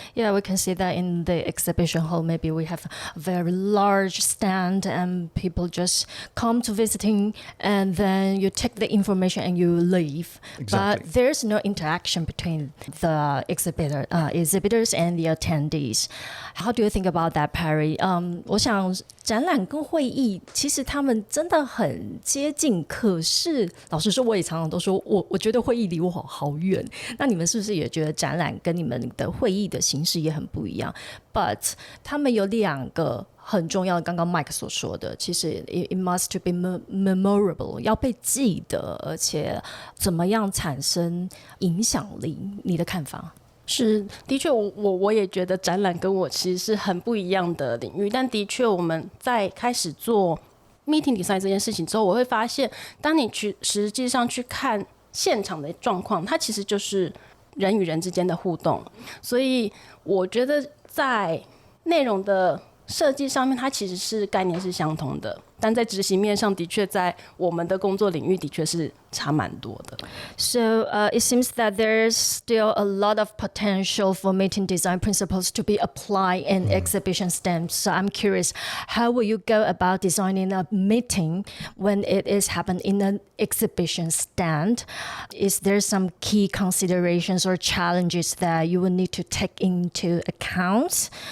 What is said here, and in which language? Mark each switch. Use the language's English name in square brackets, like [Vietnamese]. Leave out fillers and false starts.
[English] Yeah, we can see that in the exhibition hall. Maybe we have a very large stand and people just come to visiting, and then you take the information and you leave. Exactly. But there's no interaction between the exhibitors and the attendees. How do you think about that, Pairry? [Chinese] 我想展览跟会议其实他们真的很接近，可是老实说，我也常常都说我觉得会议离我好远。那你们是不是也觉得展览跟你们的会议的形式也很不一样 ？But 他们有2个很重要的，刚刚 Mike 所说的，其实 [English] it must to be memorable， [Chinese] 要被记得，而且怎么样产生影响力？你的看法？是，的确，我也觉得展览跟我其实是很不一样的领域，但的确我们在开始做 Meeting Design 这件事情之后，我会发现，当你实际上去看现场的状况，它其实就是人与人之间的互动，所以我觉得在内容的设计上面，它其实是概念是相同的，但在执行面上的确在我们的工作领域的确是差蛮多的。 [English] So it seems that there's still a lot of potential for meeting design principles to be applied in exhibition stands. So I'm curious, how will you go about designing a meeting when it is happening in an exhibition stand? Is there some key considerations or challenges that you will need to take into account?